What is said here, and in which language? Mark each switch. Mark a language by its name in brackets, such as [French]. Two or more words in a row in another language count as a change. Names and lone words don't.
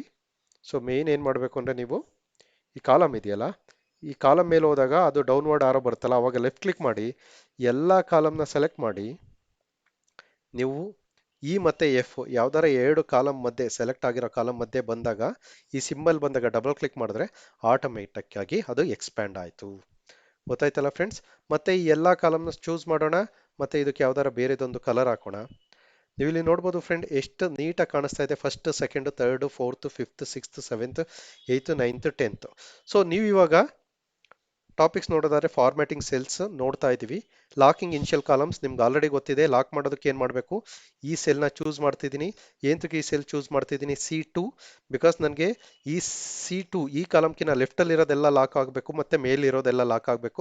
[Kannada] ಸೊ ಮೇನ್ ಏನು ಮಾಡಬೇಕು ಅಂದರೆ ನೀವು ಈ ಕಾಲಮ್ ಇದೆಯಲ್ಲ, ಈ ಕಾಲಮ್ ಮೇಲೆ ಹೋದಾಗ ಅದು [English] downward arrow [Kannada] ಬರುತ್ತಲ್ಲ, ಅವಾಗ [English] left click [Kannada] ಮಾಡಿ ಎಲ್ಲ ಕಾಲಮ್ನ ಸೆಲೆಕ್ಟ್ ಮಾಡಿ, ನೀವು ಇ ಮತ್ತು ಎಫ್ ಯಾವ್ದಾರ ಎರಡು ಕಾಲಮ್ ಮಧ್ಯೆ ಸೆಲೆಕ್ಟ್ ಆಗಿರೋ ಕಾಲಮ್ ಮಧ್ಯೆ ಬಂದಾಗ ಈ ಸಿಂಬಲ್ ಬಂದಾಗ [English] double click [Kannada] ಮಾಡಿದ್ರೆ ಆಟೋಮೆಟಿಕ್ ಆಗಿ ಅದು ಎಕ್ಸ್ಪ್ಯಾಂಡ್ ಆಯಿತು. ಗೊತ್ತಾಯ್ತಲ್ಲ ಫ್ರೆಂಡ್ಸ್? ಮತ್ತೆ ಈ ಎಲ್ಲ ಕಾಲಮ್ನ ಚೂಸ್ ಮಾಡೋಣ, ಮತ್ತೆ ಇದಕ್ಕೆ ಯಾವ್ದಾರ ಬೇರೆದೊಂದು ಕಲರ್ ಹಾಕೋಣ. ನೀವು ಇಲ್ಲಿ ನೋಡ್ಬೋದು ಫ್ರೆಂಡ್, ಎಷ್ಟು ನೀಟಾಗಿ ಕಾಣಿಸ್ತಾ ಇದೆ. 1st, 2nd, 3rd, 4th, 5th, 6th, 7th, 8th, 9th, 10th. ಸೊ ನೀವು ಇವಾಗ ಟಾಪಿಕ್ಸ್ ನೋಡೋದಾದ್ರೆ [English] formatting cells [Kannada] ನೋಡ್ತಾ ಇದ್ದೀವಿ. [English] locking initial columns [Kannada] ನಿಮ್ಗೆ ಆಲ್ರೆಡಿ ಗೊತ್ತಿದೆ. ಲಾಕ್ ಮಾಡೋದಕ್ಕೆ ಏನು ಮಾಡಬೇಕು, ಈ ಸೆಲ್ನ ಚೂಸ್ ಮಾಡ್ತಿದ್ದೀನಿ. ಏನಕ್ಕೆ ಈ ಸೆಲ್ ಚೂಸ್ ಮಾಡ್ತಿದ್ದೀನಿ, C2, ಬಿಕಾಸ್ ನನಗೆ ಈ C2 ಈ ಕಾಲಮ್ಕಿನ ಲೆಫ್ಟಲ್ಲಿ ಇರೋದೆಲ್ಲ ಲಾಕ್ ಆಗಬೇಕು, ಮತ್ತೆ ಮೇಲಿರೋದೆಲ್ಲ ಲಾಕ್ ಆಗಬೇಕು.